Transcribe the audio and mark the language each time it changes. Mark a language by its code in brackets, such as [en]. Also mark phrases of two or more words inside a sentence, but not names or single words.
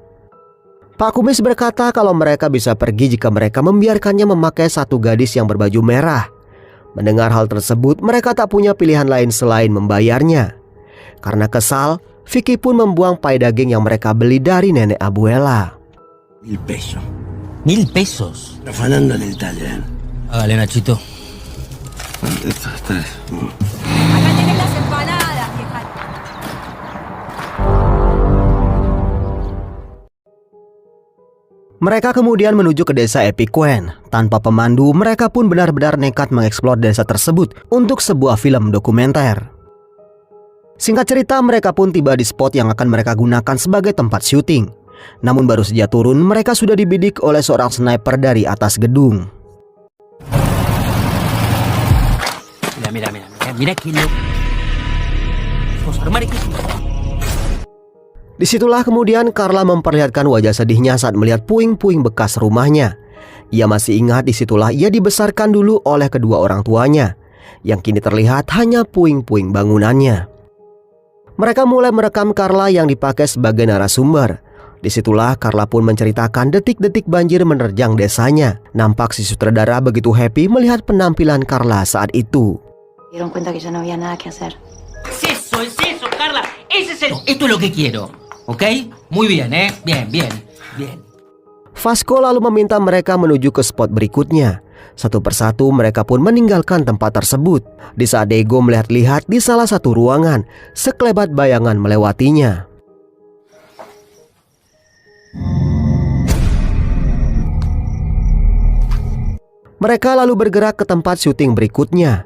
[id] Pak Kumis berkata kalau mereka bisa pergi jika mereka membiarkannya memakai satu gadis yang berbaju merah. Mendengar hal tersebut, mereka tak punya pilihan lain selain membayarnya. Karena kesal, Vicky pun membuang pai daging yang mereka beli dari nenek Abuela. [es] 1.000 pesos. 1.000 pesos. Afanando del taller. Hágale, Nachito. Estos 3. Acá tenés las empanadas, vieja. [id] Mereka kemudian menuju ke desa Epiquen. Tanpa pemandu, mereka pun benar-benar nekat mengeksplor desa tersebut untuk sebuah film dokumenter. Singkat cerita, mereka pun tiba di spot yang akan mereka gunakan sebagai tempat syuting. Namun baru saja turun, mereka sudah dibidik oleh seorang sniper dari atas gedung. [es] Mira que lo... [id] Disitulah kemudian Carla memperlihatkan wajah sedihnya saat melihat puing-puing bekas rumahnya. Ia masih ingat disitulah ia dibesarkan dulu oleh kedua orang tuanya, yang kini terlihat hanya puing-puing bangunannya. Mereka mulai merekam Carla yang dipakai sebagai narasumber. Disitulah Carla pun menceritakan detik-detik banjir menerjang desanya. Nampak si sutradara begitu happy melihat penampilan Carla saat itu. [es] Dieron cuenta que ya no había nada que hacer. Es eso, Carla. Ese es el... Esto es lo que quiero, ¿ok? Muy bien, ¿eh? Bien. [id] Vasco lalu meminta mereka menuju ke spot berikutnya. Satu persatu mereka pun meninggalkan tempat tersebut. Di saat Diego melihat-lihat di salah satu ruangan, sekelebat bayangan melewatinya. Mereka lalu bergerak ke tempat syuting berikutnya.